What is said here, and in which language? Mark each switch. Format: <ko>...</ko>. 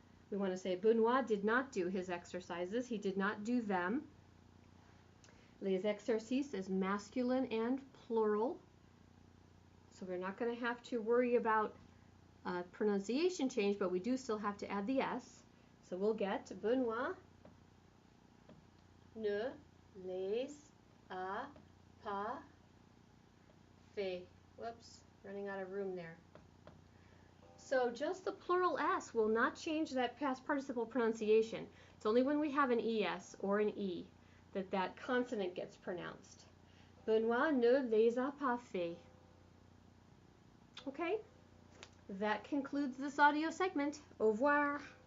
<en>We want to say Benoît did not do his exercises. He did not do them. Les exercices is masculine and plural. So we're not going to have to worry about pronunciation change, but we do still have to add the S. So we'll get</en> <fr>Benoît ne les a pas fait.</fr> <en>Whoops, running out of room there. So just the plural S will not change that past participle pronunciation. It's only when we have an ES or an E that that consonant gets pronounced.</en> <fr>Benoît ne les a pas fait.</fr> <en>Okay? That concludes this audio segment.</en> <fr>Au revoir.</fr>